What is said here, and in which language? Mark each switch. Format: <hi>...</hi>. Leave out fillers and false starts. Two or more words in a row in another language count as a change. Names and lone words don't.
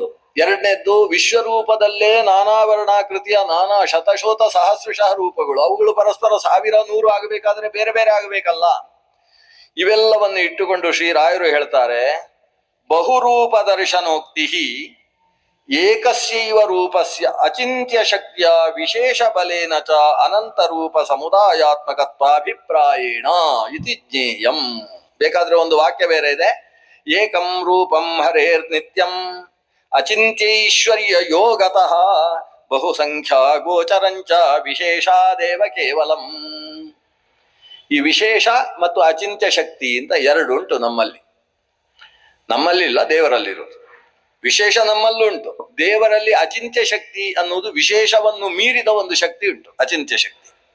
<kn>ಎರಡನೇದ್ದು, ವಿಶ್ವರೂಪದಲ್ಲೇ ನಾನಾ ವರ್ಣಾಕೃತಿಯ ನಾನಾ</kn> <sa>ಶತಶೋತ ಸಹಸ್ರಶಃ</sa> <kn>ರೂಪಗಳು, ಅವುಗಳು ಪರಸ್ಪರ 1000-100 ಆಗಬೇಕಾದ್ರೆ ಬೇರೆ ಬೇರೆ ಆಗಬೇಕಲ್ಲ. ಇವೆಲ್ಲವನ್ನು ಇಟ್ಟುಕೊಂಡು ಶ್ರೀರಾಯರು ಹೇಳ್ತಾರೆ,</kn> <sa>ಬಹುರೂಪ ದರ್ಶನೋಕ್ತಿ ಏಕಸ್ಯೈವ ರೂಪಸ್ಯ ಅಚಿಂತ್ಯ ಶಕ್ತಿಯ ವಿಶೇಷ ಬಲೇನ ಚ ಅನಂತ ರೂಪ ಸಮುದಾಯಾತ್ಮಕತ್ವಾಭಿಪ್ರಾಯೇಣ ಇತಿ ಜ್ಞೇಯಂ.</sa> <kn>ಬೇಕಾದ್ರೆ ಒಂದು ವಾಕ್ಯ ಬೇರೆ ಇದೆ,</kn> <sa>ಏಕಂ ರೂಪಂ ಹರೇರ್ ನಿತ್ಯಂ ಅಚಿಂತ್ಯೈಶ್ವರ್ಯ ಯೋಗತಃ ಬಹುಸಂಖ್ಯಾ ಗೋಚರಂಚ ವಿಶೇಷಾದೇವ ಕೇವಲಂ.</sa> <kn>ಈ ವಿಶೇಷ ಮತ್ತು ಅಚಿಂತ್ಯ ಶಕ್ತಿ ಅಂತ ಎರಡು ಉಂಟು ನಮ್ಮಲ್ಲಿ. ನಮ್ಮಲ್ಲಿಲ್ಲ, ದೇವರಲ್ಲಿರೋದು. ವಿಶೇಷ ನಮ್ಮಲ್ಲುಂಟು, ದೇವರಲ್ಲಿ ಅಚಿಂತ್ಯ ಶಕ್ತಿ ಅನ್ನೋದು ವಿಶೇಷವನ್ನು ಮೀರಿದ ಒಂದು ಶಕ್ತಿ ಉಂಟು, ಅಚಿಂತ್ಯ ಶಕ್ತಿ.</kn>